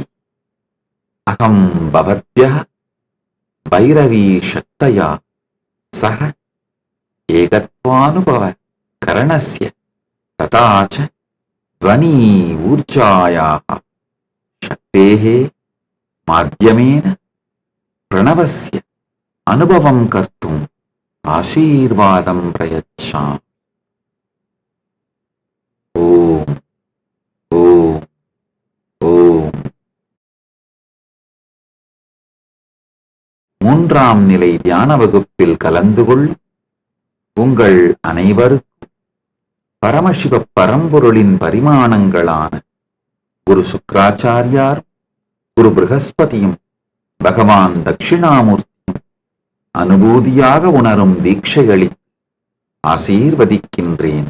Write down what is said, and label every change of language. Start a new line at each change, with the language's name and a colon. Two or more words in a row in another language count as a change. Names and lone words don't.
Sanskrit: अहं भवद्भ्यः भैरवी शक्त्या सह एकत्वानुभव कारणस्य ततश्च ध्वनि ऊर्जायाः शक्तेः मध्यमेन प्रणवस्य अनुभवं कर्तुम् आशीर्वादं प्रयच्छम्. ॐ ॐ ॐ.
Tamil: மூன்றாம் நிலை தியான வகுப்பில் கலந்து கொள் உங்கள் அனைவருக்கும் பரமசிவ பரம்பொருளின் பரிமாணங்களான குரு சுக்ராச்சாரியார், குரு ப்ரஹஸ்பதியும், பகவான் தட்சிணாமூர்த்தியும் அனுபூதியாக உணரும் தீட்சைகளை ஆசீர்வதிக்கின்றேன்.